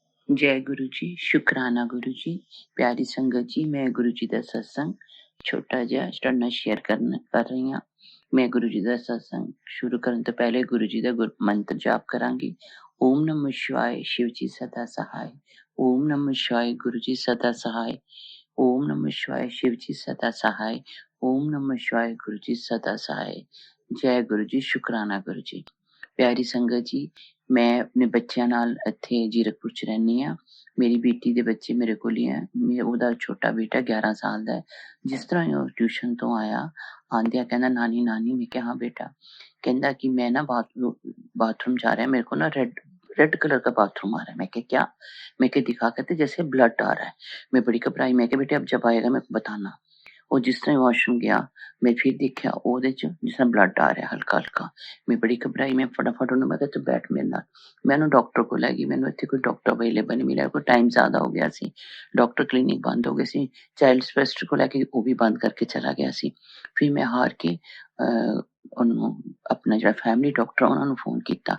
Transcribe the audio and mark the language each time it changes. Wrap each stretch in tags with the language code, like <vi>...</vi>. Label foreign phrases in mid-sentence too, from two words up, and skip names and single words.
<hi>जय गुरु जी, शुकराना गुरु जी, प्यारी संगत जी।</hi> <pa>मैं गुरु जी ਦਾ ਸਤਸੰਗ ਛੋਟਾ ਜਿਹਾ ਤੁਹਾਡੇ ਨਾਲ ਸ਼ੇਅਰ ਕਰ ਰਹੀ ਹਾਂ। ਮੈਂ ਗੁਰੂ ਜੀ ਦਾ ਸਤਸੰਗ ਸ਼ੁਰੂ ਕਰਨ ਤੋਂ ਪਹਿਲੇ ਗੁਰੂ ਜੀ ਦਾ ਮੰਤਰ ਜਾਪ ਕਰਾਂਗੀ।</pa> <hi>ਓਮ ਨਮः शिवाय, शिव जी सदा सहाय। ओम नमः शिवाय, गुरु जी सदा सहाय। ओम नमः शिवाय, शिव जी सदा सहाय। ओम नमः शिवाय, गुरु जी सदा सहाय। जय गुरु जी, शुकराना गुरु जी।</hi> <pa>ਪਿਆਰੀ ਸੰਗਤ ਜੀ, ਮੈਂ ਆਪਣੇ ਬੱਚਿਆਂ ਨਾਲ ਇੱਥੇ ਜੀਰਕਪੁਰ ਚ ਰਹਿੰਦੀ ਹਾਂ। ਮੇਰੀ ਬੇਟੀ ਦੇ ਬੱਚੇ ਮੇਰੇ ਕੋਲ ਹੀ ਹੈ। ਉਹਦਾ ਛੋਟਾ ਬੇਟਾ 11 ਸਾਲ ਦਾ ਹੈ। ਜਿਸ ਤਰ੍ਹਾਂ ਹੀ ਉਹ ਟਿਊਸ਼ਨ ਤੋਂ ਆਇਆ, ਆਂਦਿਆਂ ਕਹਿੰਦਾ ਨਾਨੀ ਨਾਨੀ। ਮੈਂ ਕਿਹਾ ਹਾਂ बेटा।</pa> <hi>कहता कि मैं ना बाथरूम जा रहा है, मेरे को ना</hi> <en>red colour</en> <hi>का बाथरूम आ रहा है। मैं क्या? मैं दिखा, कहते जैसे ब्लड आ रहा है। मैं बड़ी घबराई। मैं बेटे अब जब आएगा मेरे को बताना।</hi> <pa>ਉਹ ਜਿਸ ਤਰ੍ਹਾਂ ਹੀ ਵਾਸ਼ਰੂਮ ਗਿਆ, ਮੈਂ ਫਿਰ ਦੇਖਿਆ ਉਹਦੇ ਚ ਜਿਸ ਤਰ੍ਹਾਂ ਬਲੱਡ ਆ ਰਿਹਾ ਹਲਕਾ ਹਲਕਾ। ਮੈਂ ਬੜੀ ਘਬਰਾਈ। ਮੈਂ ਫਟਾਫਟ ਉਹਨੂੰ ਮੈਂ ਕਿਹਾ ਤੂੰ ਬੈਠ ਮੇਰੇ ਨਾਲ। ਮੈਂ ਉਹਨੂੰ ਡਾਕਟਰ ਕੋਲ ਲੈ ਗਈ। ਮੈਨੂੰ ਇੱਥੇ ਕੋਈ ਡਾਕਟਰ ਅਵੇਲੇਬਲ ਨਹੀਂ ਮਿਲਿਆ, ਕੋਈ ਟਾਈਮ ਜ਼ਿਆਦਾ ਹੋ ਗਿਆ ਸੀ,</pa> <en>doctor clinic</en> <pa>ਬੰਦ ਹੋ ਗਏ ਸੀ।</pa> <en>child specialist</en> <pa>ਕੋਲ ਲੈ ਕੇ ਉਹ ਵੀ ਬੰਦ ਕਰਕੇ ਚਲਾ ਗਿਆ ਸੀ। ਫਿਰ ਮੈਂ ਹਾਰ ਕੇ ਉਹਨੂੰ ਆਪਣਾ ਜਿਹੜਾ</pa> <en>family doctor</en> <pa>ਉਹਨਾਂ ਨੂੰ ਫੋਨ ਕੀਤਾ।</pa>